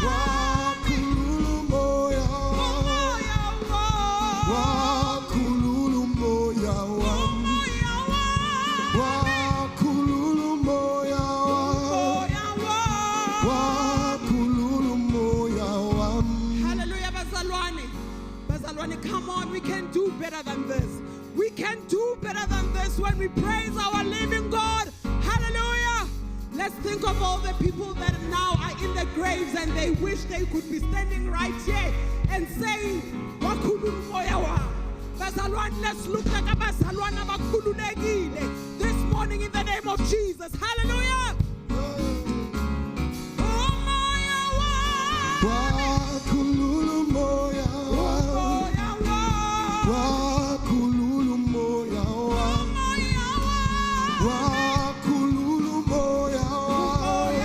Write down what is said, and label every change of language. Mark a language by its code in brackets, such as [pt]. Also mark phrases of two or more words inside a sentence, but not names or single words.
[zu] wakhulula umoya wami, wakhulula umoya wami, wakhulula umoya wami, wakhulula umoya wami. Hallelujah, Bazalwane, [en] come on, we can do better than this. We can do better than this when we praise our living God. Hallelujah. Let's think of all the people that now are in the graves and they wish they could be standing right here and saying, [zu] "Wakhulula umoya wami." Bazalwane, [en] let's look like [zu] abazalwane abakhululekile [en] this morning in the name of Jesus. Hallelujah. [zu] Umoya wami, Wakhulula umoya wami, umoya wami, wakhulula umoya wami, umoya wami, wakhulula umoya wami,